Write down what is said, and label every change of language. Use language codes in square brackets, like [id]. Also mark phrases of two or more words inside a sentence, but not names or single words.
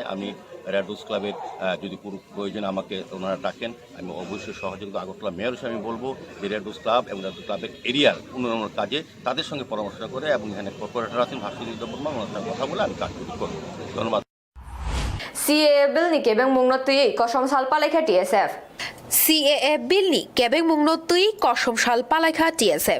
[bn] আমি রেড রোজ ক্লাবের যদি পুরো প্রয়োজনে আমাকে ওনারা ডাকেন, আমি অবশ্যই সহযোগিতা আগরতলা মেয়র হিসেবে আমি বলবো যে রেড রোজ ক্লাব এবং রেড রোজ ক্লাবের এরিয়ার উন্নয়নের কাজে তাদের সঙ্গে পরামর্শ করে এবং এখানে কর্পোরেটর আছেন ভাস্কর বর্মা, ওনার সঙ্গে কথা বলে আমি কাজগুলি করব। ধন্যবাদ। [trp] CAA bill ni kebeng mungnot tui kosom salpalaikha TSF. CAA bill ni kebeng mungnot tui kosom salpalaikha TSF.